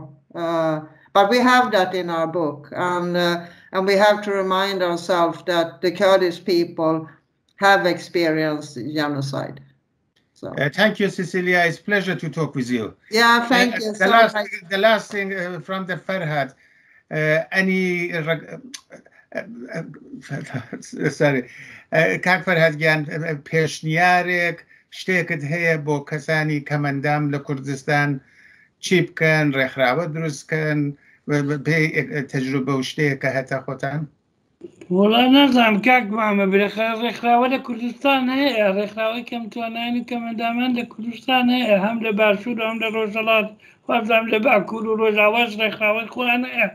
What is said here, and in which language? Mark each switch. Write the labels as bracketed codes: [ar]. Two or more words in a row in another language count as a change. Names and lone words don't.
[en] But we have that in our book, and we have to remind ourselves that the Kurdish people have experienced genocide. So. Thank you, Cecilia. It's a pleasure to talk with you. Yeah, thank you. The last thing from the Fərھاد, any sorry, [ckb] کاک فەرھاد گیان پێشنیارێک شتێکت هەیە بۆ کەسانی کەمەندام لە کوردستان چی بکەن، ڕێکخراوە دروستکەن بێ تەجروبە و شتەیە کە هەتا خۆتان؟ وڵا نازانم کاک مامە ڕێکخراوە لە کوردستان هەیە، ڕێکخراوەی کەم توانانی کەمەندامان لە کوردستان هەیە، هەم لە باشوور هەم لە ڕۆژهەڵات، وابزانام لە باکوور و ڕۆژاواش ڕێکخراوەی خۆیان هەیە.